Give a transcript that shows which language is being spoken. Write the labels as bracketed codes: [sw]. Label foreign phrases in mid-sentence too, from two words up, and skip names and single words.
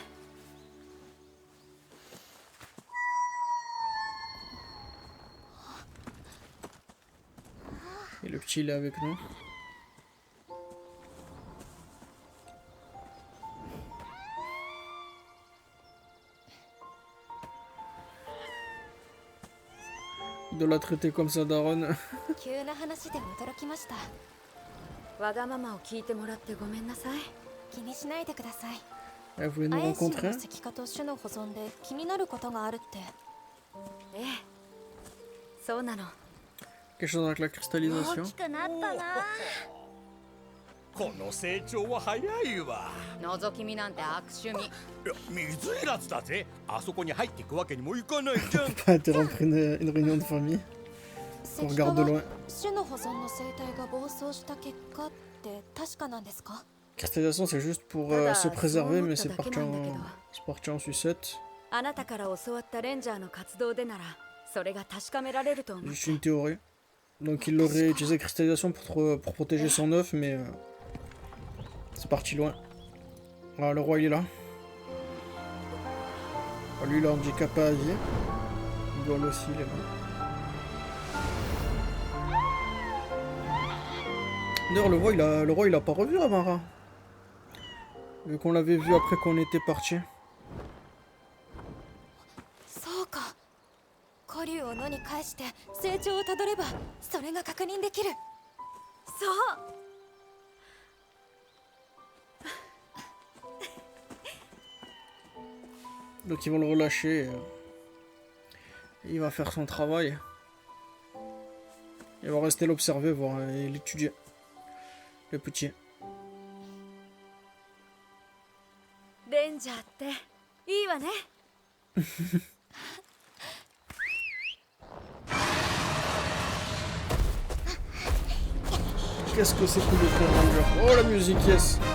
[fr] Et le petit, il est avec nous. De la traiter comme ça, Daron. [ja] 急な話で驚きました。わがままを聞いてもらってごめんなさい。気にしないでください。 [fr] Elle voulait nous アエンシン rencontrer. [ja] の石化と種の保存で気になることがあるって。ええ、そうなの。 [fr] Quelque chose avec la [ja] 大 [fr] cristallisation. [ja] きくなったな。この成長は早いわ。覗き見なんて悪趣味。いや、水いらずだぜ。あそこに入っていくわけにもいかないじゃん。 [fr] Pas interrompre une réunion de famille. [ja] 石 [fr] On [ja] 化 [fr] regarde de [ja] は [fr] loin. [ja] 種の保存の生態が暴走した結果って確かなんですか？ [fr] Cristallisation, c'est juste pour Voilà, se préserver, c'est mais c'est bon, parti en sucette. [ja] あなたから教わったレンジャーの活動でなら、それが確かめられると思う。 [fr] Juste une théorie. Donc il aurait utilisé cristallisation pour protéger son œuf, mais c'est parti loin. Voilà, le roi il est là. Ah, lui il a handicapé à vie. Gol aussi il est là. D'ailleurs le roi il a pas revu Amara. Vu qu'on l'avait vu après qu'on était parti. [ja] そうか。古竜を野に返して成長をたどればそれが確認できる。そう。 [fr] Donc ils vont le relâcher. Il va faire son travail. Il va rester l'observer, voir et l'étudier. Le petit. [ja] レンジャーっていいわね。 [fr] Qu'est-ce que c'est cool de faire Ranger. Oh la musique, yes.